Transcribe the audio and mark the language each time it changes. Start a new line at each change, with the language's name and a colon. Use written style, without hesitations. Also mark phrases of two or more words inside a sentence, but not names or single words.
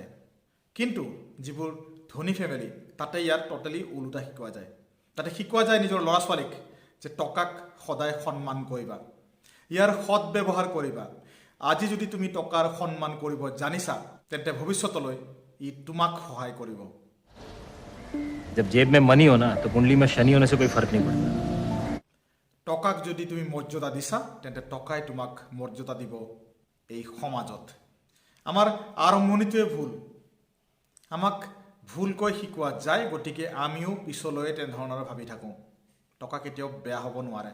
Assamese: কিন্তু যিবোৰ ধনী ফেমিলি তাতে ইয়াৰ টোটেলি ওলোটা শিকোৱা যায়। তাতে শিকোৱা যায় নিজৰ ল'ৰা ছোৱালীক যে টকাক সদায় সন্মান কৰিবা, ইয়াৰ সৎ ব্যৱহাৰ কৰিবা। আজি যদি তুমি টকাৰ সন্মান কৰিব জানিছা তেন্তে ভৱিষ্যতলৈ ই তোমাক সহায় কৰিব।
Hindi: जब जेब में मनी हो ना तो कुंडली में शनि होने से कोई फर्क नहीं पड़ता।
Assamese: টকাক যদি তুমি মৰ্যাদা দিছা তেন্তে টকাই তোমাক মৰ্যাদা দিব এই সমাজত। আমাৰ আৰম্ভণিটোৱে ভুল। আমাক ভুলকৈ শিকোৱা যায়, গতিকে আমিও পিছলৈ তেনেধৰণৰ ভাবি থাকোঁ। টকা কেতিয়াও বেয়া হ'ব নোৱাৰে।